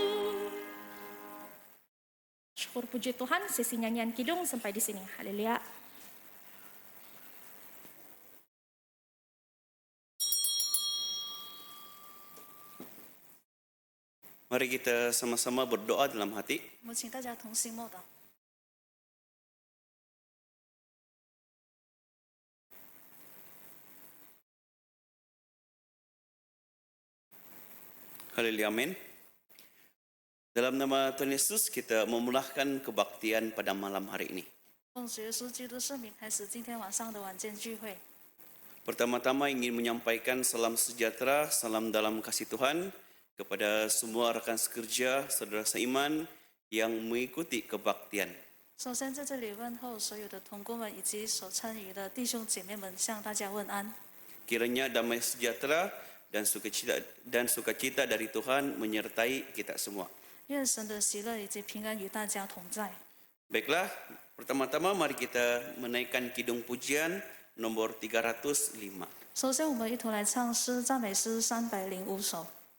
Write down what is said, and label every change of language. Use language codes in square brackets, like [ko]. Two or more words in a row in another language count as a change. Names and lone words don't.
[id] Syukur puji Tuhan, sesi nyanyian kidung sampai di sini. Haleluya. Mari kita sama-sama berdoa dalam hati. [zh] 我们请大家同心默祷。 [id] Haleluya, amin. Dalam nama Tuhan Yesus, kita memulahkan kebaktian pada malam hari ini. [zh] 奉主耶稣基督圣名开始今天晚上的晚间聚会。 [id] Pertama-tama ingin menyampaikan salam sejahtera, salam dalam kasih Tuhan kepada semua rekan sekerja, saudara seiman yang mengikuti kebaktian. [zh] 首先在这里问候所有的同工们以及所参与的弟兄姐妹们，向大家问安。 [id] Kiranya damai sejahtera dan sukacita dari Tuhan menyertai kita semua. [zh] 愿神的喜乐以及平安与大家同在。 [id] Baiklah, pertama-tama mari kita menaikkan kidung pujian nomor 305. [zh] 首先，我们一同来唱诗赞美诗305首。